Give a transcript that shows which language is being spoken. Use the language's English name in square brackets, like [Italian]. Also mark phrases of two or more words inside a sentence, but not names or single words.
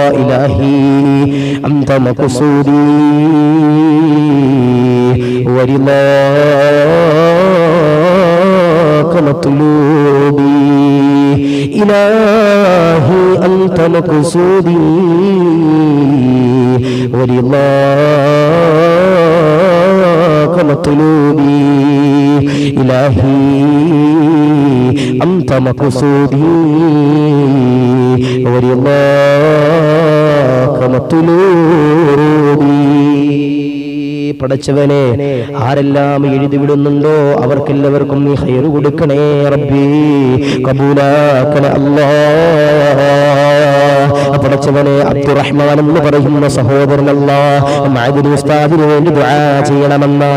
[Arabic] إلهي أنت مقصودي ورضاك مطلوبي، إلهي أنت مقصودي ورضاك مطلوبي إلهي أنت مقصودي ورضاك مطلوبي. [Malayalam] പടച്ചവനെ, ആരെല്ലാം എഴുതി വിടുന്നുണ്ടോ അവർക്കെല്ലാവർക്കും നീ ഖൈറ് കൊടുക്കണേ റബ്ബി, കബൂലാക്കണേ അല്ലാഹ്. പടച്ചവനെ, അബ്ദുറഹ്മാൻ എന്ന് പറയുന്ന സഹോദരൻ മാദിനി ഉസ്താദിന് വേണ്ടി ദുആ ചെയ്യണമെന്നാണ്.